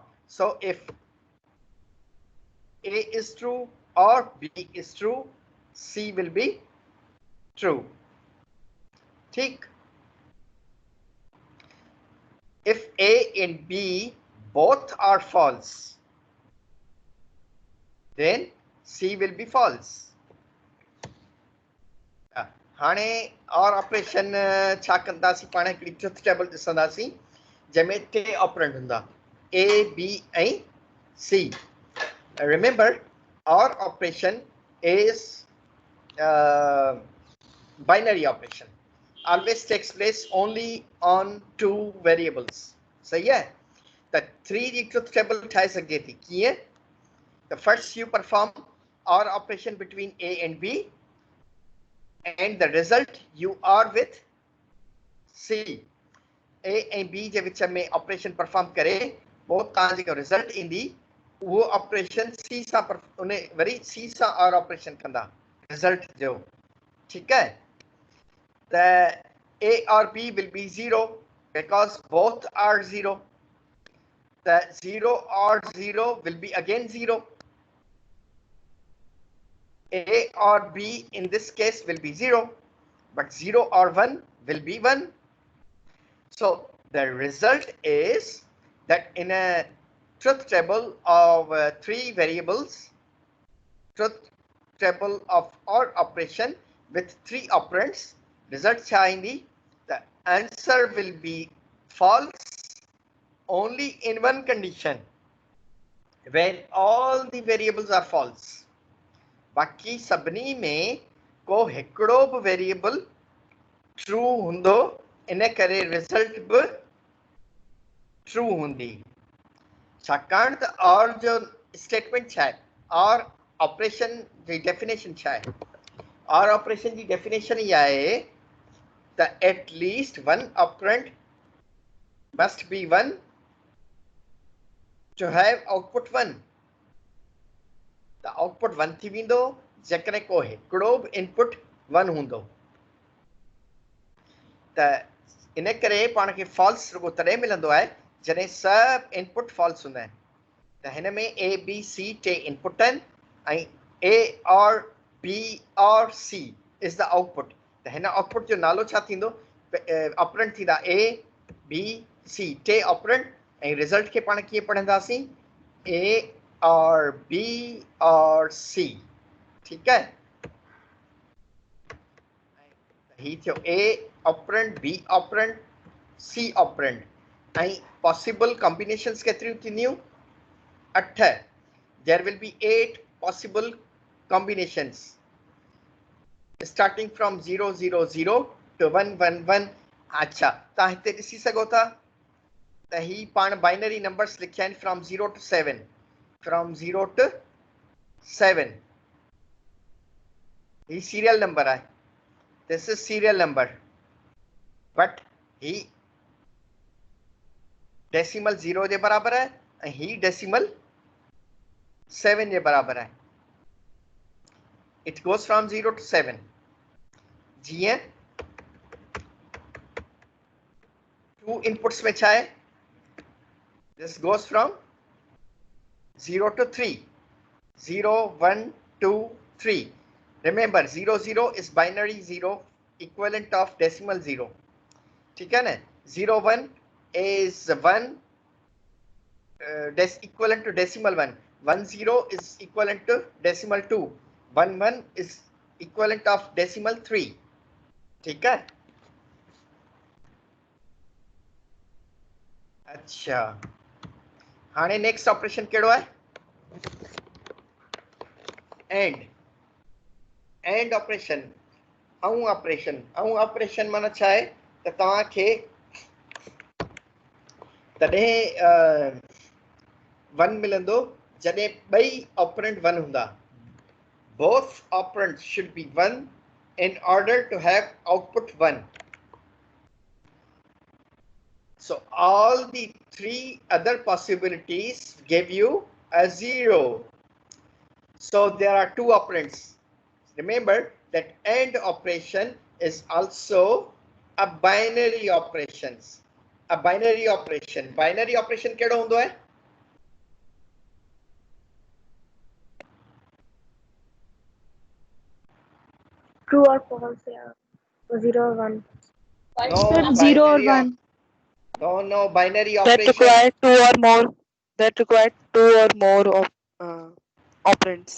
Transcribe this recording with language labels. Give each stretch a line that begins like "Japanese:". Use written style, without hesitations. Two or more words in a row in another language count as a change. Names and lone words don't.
English: So if A is true or B is true, C will be true.
Sindhi: ठीक.
English: If A and B both are false, then C will be false.
Sindhi: हाणे और ऑपरेशन छा कंदासीं पाण हिकिड़ी
English: truth table
Sindhi: ॾिसंदासीं जंहिंमें टे ऑपरेंड हूंदा A, B ऐं C.
English: Remember, OR operation is binary operation. Always takes place only on two variables. So yeah, the 3D truth table
Sindhi: ठाहे सघे थी कीअं?
English: The first you perform OR operation between A and B, and the result you are with C. A and B
Sindhi: जे विच में ऑपरेशन परफॉर्म करे पोइ तव्हां जेको रिज़ल्ट ईंदी वो ऑपरेशन C सां उन वरी C सां
English: OR operation
Sindhi: कंदा रिज़ल्ट जो.
Hindi: ठीक है?
English: The A or B will be 0 because both are 0. The 0 or 0 will be again 0. A or B in this case will be 0, but 0 or 1 will be 1. So the result is that in a truth table of 3 variables, truth table of OR operation with 3 operands, result
Sindhi: छा ईंदी?
English: The answer will be false only in one condition, when all the variables are false.
Sindhi: बाक़ी सभिनी में को हिकिड़ो बि वेरिएबल ट्रू हूंदो, इन करे रिज़ल्ट बि ट्रू हूंदी. छाकाणि त और जो स्टेटमेंट छा आहे, और ऑपरेशन जी डेफिनेशन छा आहे?
English: OR operation
Sindhi: जी डेफिनेशन इहा आहे त
English: at least one operand must be 1 to have output 1.
Sindhi: त आउटपुट 1 थी वेंदो जेकॾहिं को हिकिड़ो बि इनपुट 1 हूंदो. त इन करे पाण खे फॉल्स रुगो तॾहिं मिलंदो आहे जॾहिं सभु इनपुट फॉल्स हूंदा आहिनि. त हिन में A, B, C टे इनपुट आहिनि ऐं
English: A OR B OR C is the output.
Sindhi: त हिन आउटपुट जो नालो छा थींदो? ऑपरेंड थींदा A, B, C टे ऑपरेंड ऐं रिज़ल्ट खे पाण कीअं पढ़ंदासीं?
English: A OR B OR C.
Sindhi: ठीकु आहे? ही थियो A ऑपरेंड, B ऑपरेंड, C ऑपरेंड. ऐं
English: possible combinations
Sindhi: केतिरियूं थींदियूं? 8.
English: There will be 8 possible combinations starting from 0 0 0 to 1 1 1.
Sindhi: अच्छा, तव्हां हिते ॾिसी सघो था त ही पाण
English: binary numbers
Sindhi: लिखिया आहिनि
English: from 0 to 7. From 0 to 7.
Sindhi: ही सीरियल नंबर आहे.
English: This is serial number, but
Sindhi: ही डेसिमल 0 जे बराबर आहे ऐं ही डेसिमल 7 जे बराबर आहे.
English: It goes from 0 to 7.
Sindhi: जीअं 2 inputs में छा आहे?
English: This goes from 0 to 3. 0 1 2 3. Remember 0 0 is binary 0 equivalent of decimal 0.
Hindi: ठीक है ना?
English: 0 1 is 1 equivalent to decimal 1. 1 0 is equivalent to decimal 2. 1 1 is equivalent of decimal 3.
Hindi: ठीक है? अच्छा,
Sindhi: हाणे नेक्स्ट ऑपरेशन कहिड़ो आहे? एंड.
English: AND operation
Sindhi: ऑपरेशन माना छा आहे त तव्हांखे तॾहिं 1 मिलंदो जॾहिं ॿई ऑपरेंड 1 हूंदा.
English: Both operands should be 1 in order to have output 1. So all the 3 other possibilities give you a 0. So there are 2 operands. Remember that AND operation is also a binary operations. A binary operation. Binary operation
Sindhi: केड़ो हुंदो है?
English: True or false, yeah. 0 or 1. No, Sir, 0 or binary 1. No, binary That operation. require two or more. That require two or more of operands.